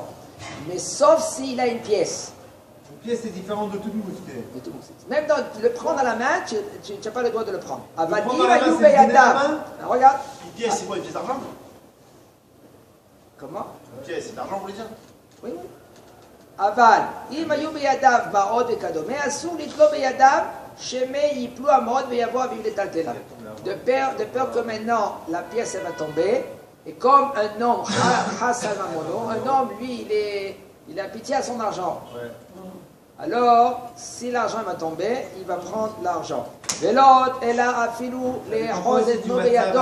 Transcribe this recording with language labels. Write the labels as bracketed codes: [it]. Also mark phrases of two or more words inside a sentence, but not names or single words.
[fr] Mais sauf s'il a une pièce. Une pièce est différente de tout mouxé. Même le prendre dans la main, tu n'as pas le droit de le prendre. Regarde. Une pièce, c'est quoi? Une pièce d'argent? Comment? Une pièce, c'est de l'argent, vous voulez dire? Oui. [he] אבל אם היו בידיו מעות וכדומה, אסור לתלו בידיו שמא ייפלו המעות ויבוא אביו לטלטלה. [fr] De peur que maintenant la pièce elle va tomber, et comme un homme, un homme lui il a pitié à son argent. Alors, si l'argent va tomber, il va prendre l'argent. L'autre, elle a affilou les roses et beyado.